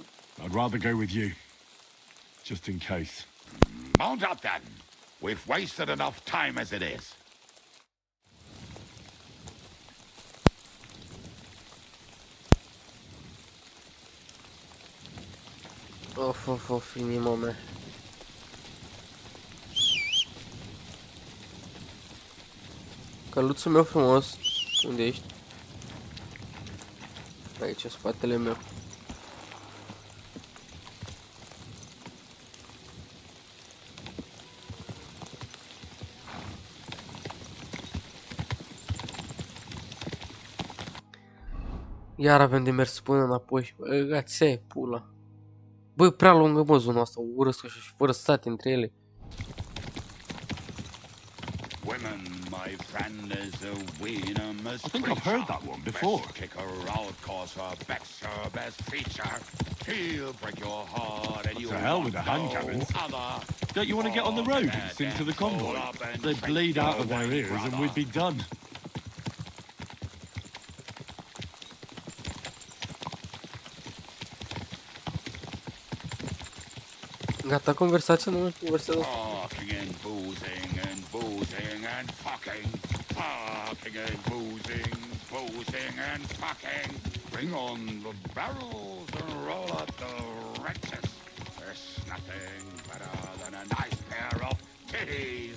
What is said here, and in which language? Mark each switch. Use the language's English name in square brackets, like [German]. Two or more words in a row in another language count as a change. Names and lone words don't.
[English] I'd rather go with you. Just in case. Mount up then. We've wasted enough time as it is. [Romanian] Of, inima mea. Căluțul meu frumos. Unde ești? Aici, în spatele meu. Iar avem de mers până înapoi. Băgați-ai pula. Băi, prea lungă, mă, zona asta. Urăsc așa și fără state între ele. [English] Women, my friend, is a venomous I think I've heard that one before. Best kick her out, cause her back's her best feature. He'll break your heart and you To hell with the hand no cannons. other. Don't you want to get on the road and sing to the convoy? They'd bleed out of their ears and we'd be done. [Romanian] Gata conversația, nu mai conversează. [English] Fucking and boozing and boozing and fucking. Fucking and boozing, boozing and fucking. Bring on the barrels and roll up the wretches. There's nothing better than a nice pair of titties.